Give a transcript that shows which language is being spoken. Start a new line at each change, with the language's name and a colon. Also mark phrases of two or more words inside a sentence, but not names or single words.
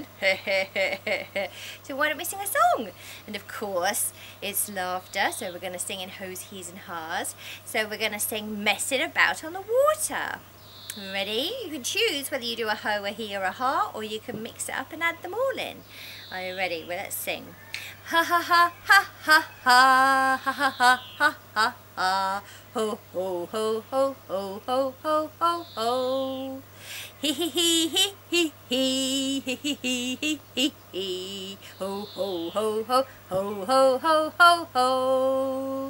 English: So why don't we sing a song? And of course, it's laughter, so we're going to sing in hoes, he's and ha's. So we're going to sing Messing About on the Water. Ready? You can choose whether you do a ho, a he or a ha, or you can mix it up and add them all in. Are you ready? Well, let's sing. Ha ha ha ha ha ha ha ha ha ha ha ha. Ho ho ho ho ho ho ho ho ho. Hee hee hee hee hee hee hee hee hee hee hee. Ho ho ho ho ho ho ho ho ho.